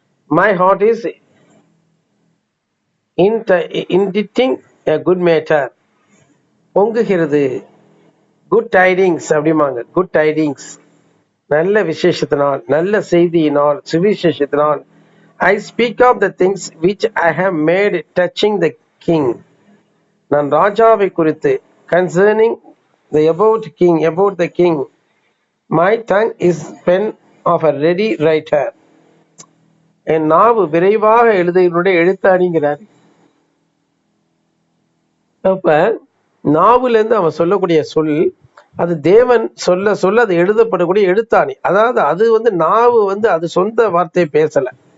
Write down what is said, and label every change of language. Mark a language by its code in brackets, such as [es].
[en] My heart is இன்டிக்டிங் a good matter. [ta] பொங்குகிறது. Good tidings அப்படிமாங்க. Good tidings நல்ல விசேஷத்தினால், நல்ல செய்தியினால், சுவிசேஷத்தினால். [en] I speak of the things which I have made touching the king. [ta] நான் ராஜாவை குறித்து, [en] concerning the about the king. My tongue is pen of a ready writer. [ta] என் நாவு விரைவாக எழுதுகிறனுடைய எழுத்தாணிங்கிறார். அப்ப நாவுல இருந்து அவன் சொல்லக்கூடிய சொல் அது தேவன் சொல்ல அது எழுதப்படக்கூடிய எழுத்தாணி. அதாவது அது வந்து நாவு வந்து அது சொந்த வார்த்தையை பேசல.